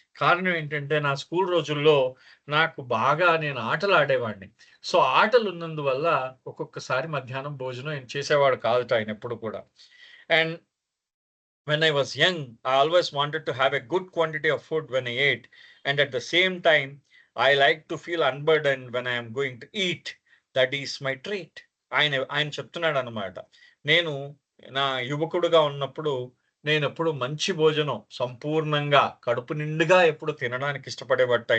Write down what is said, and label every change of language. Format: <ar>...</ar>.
<te>కారణం ఏంటంటే, నా స్కూల్ రోజుల్లో నాకు బాగా నేను ఆటలు ఆడేవాడిని. సో ఆటలు ఉన్నందువల్ల ఒక్కొక్కసారి మధ్యాహ్నం భోజనం చేసేవాడు కాదు ఆయన ఎప్పుడు కూడా.</te> <en>And when I was young, I always wanted to have a good quantity of food when I ate, and at the same time I like to feel unburdened when I am going to eat. That is my trait.</en> <te>ఆయన చెప్తున్నాడు అన్నమాట. నేను నా యువకుడుగా ఉన్నప్పుడు నేను ఎప్పుడు మంచి భోజనం సంపూర్ణంగా కడుపు నిండుగా ఎప్పుడు తినడానికి ఇష్టపడేవాట.</te>